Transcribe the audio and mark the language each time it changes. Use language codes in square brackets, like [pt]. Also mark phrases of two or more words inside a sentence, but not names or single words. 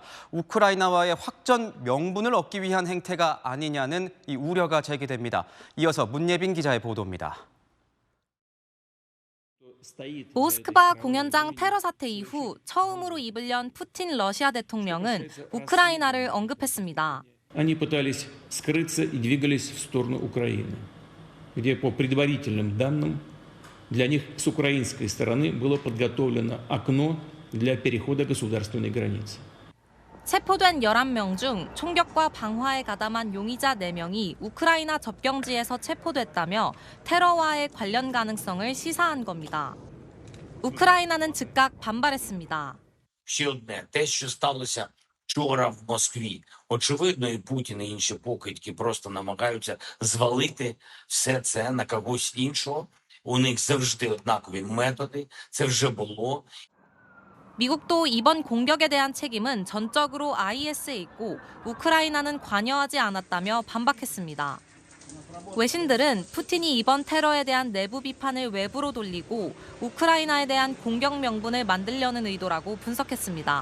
[ko] 우크라이나와의 확전 명분을 얻기 위한 행태가 아니냐는 이 우려가 제기됩니다. 이어서 문예빈 기자의 보도입니다. 모스크바 공연장 테러 사태 이후 처음으로 입을 연 푸틴 러시아 대통령은 우크라이나를 언급했습니다. [ru] Они пытались скрыться и двигались в сторону Украины, где по предварительным данным для них с украинской стороны было подготовлено окно для перехода государственной границы. [ko] 체포된 11명 중 총격과 방화에 가담한 용의자 4명이 우크라이나 접경지에서 체포됐다며 테러와의 관련 가능성을 시사한 겁니다. 우크라이나는 즉각 반발했습니다. [uk] Ще одне, те, що сталося вчора в Москві. Очевидно, і Путін, і інші покидьки просто намагаються звалити все це на когось іншого. У них завжди однакові методи, це вже було. [ko] 미국도 이번 공격에 대한 책임은 전적으로 IS에 있고 우크라이나는 관여하지 않았다며 반박했습니다. 외신들은 푸틴이 이번 테러에 대한 내부 비판을 외부로 돌리고 우크라이나에 대한 공격 명분을 만들려는 의도라고 분석했습니다.